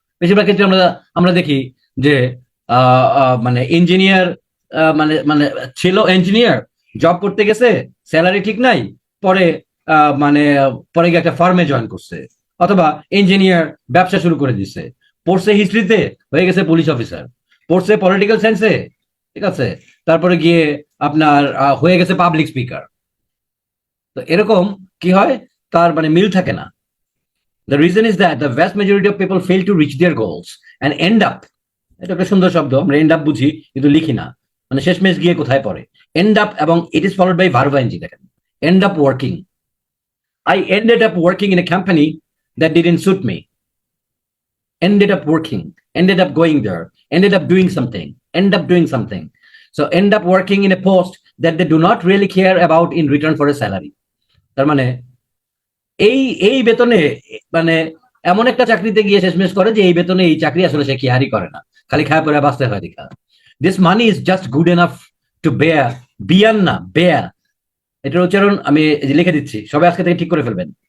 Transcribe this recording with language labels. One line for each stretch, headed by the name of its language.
Bangla: বেশিরভাগ ক্ষেত্রে আমরা আমরা দেখি যে মানে ইঞ্জিনিয়ার মানে মানে ছিল ইঞ্জিনিয়ার, জব করতে গেছে, স্যালারি ঠিক নাই, পরে মানে পরে গিয়ে একটা ফার্মে জয়েন করছে, অথবা ইঞ্জিনিয়ার ব্যবসা শুরু করে দিচ্ছে, পড়ছে হিস্ট্রিতে হয়ে গেছে পুলিশ অফিসার, পড়ছে পলিটিক্যাল সায়েন্সে, ঠিক আছে, তারপরে গিয়ে আপনার হয়ে গেছে পাবলিক স্পিকার। তো এরকম কি হয়, তার মানে মিল থাকে না।
English: the reason is that the vast majority of people fail to reach their goals and end up,
Bangla: এটা একটা সুন্দর শব্দ, আমরা এন্ড আপ বুঝি কিন্তু লিখি না, মানে শেষমেশ গিয়ে কোথায় পড়ে, এন্ড আপ, এবং
English: It is followed by verb ING. দেখেন, end up working, I ended up working in a company that didn't suit me. Ended up working, ended up going there, ended up doing something, end up doing something. So end up working in a post that they do not really care about in return for a salary.
Bangla: তার মানে এই এই বেতনে মানে এমন একটা চাকরিতে গিয়ে শেষমেশ করে যে এই বেতনে এই চাকরি আসলে সে কেয়ারই করে না, খালি খায় পরে বাঁচতে হয় দেখা।
English: this money is just good enough to bear,
Bangla: বিয়ার না বেয়ার, এটার উচ্চারণ আমি লিখে দিচ্ছি, সবাই আজকে থেকে ঠিক করে ফেলবেন।